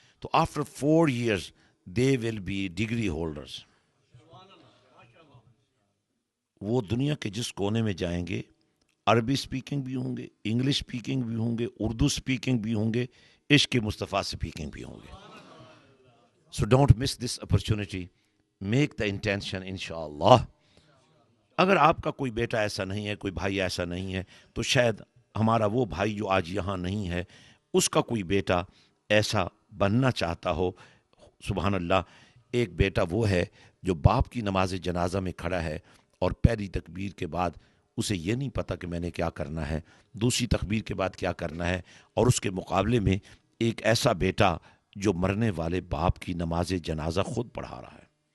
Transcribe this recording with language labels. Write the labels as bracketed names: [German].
[English] تو after 4 years they will be degree holders. [Urdu] وہ دنیا کے جس کونے میں جائیں گے عربی سپیکنگ بھی ہوں گے، انگلش سپیکنگ بھی ہوں گے، اردو سپیکنگ بھی ہوں گے، عشق مصطفیٰ سپیکنگ بھی ہوں گے. [English] So don't miss this opportunity. Make the intention inshallah. [Urdu] اگر آپ کا کوئی بیٹا ایسا نہیں ہے، کوئی بھائی ایسا نہیں ہے، تو شاید ہمارا وہ بھائی جو آج یہاں نہیں ہے اس کا کوئی بیٹا ایسا بننا چاہتا ہو. سبحان اللہ، ایک بیٹا وہ ہے جو باپ کی نماز جنازہ میں کھڑا ہے اور پہلی تکبیر کے بعد اسے یہ نہیں پتہ کہ میں نے کیا کرنا ہے، دوسری تکبیر کے بعد کیا کرنا ہے، اور اس کے مقابلے میں ایک ایسا بیٹا جو مرنے والے باپ کی نماز جنازہ خود پڑھا رہا ہے.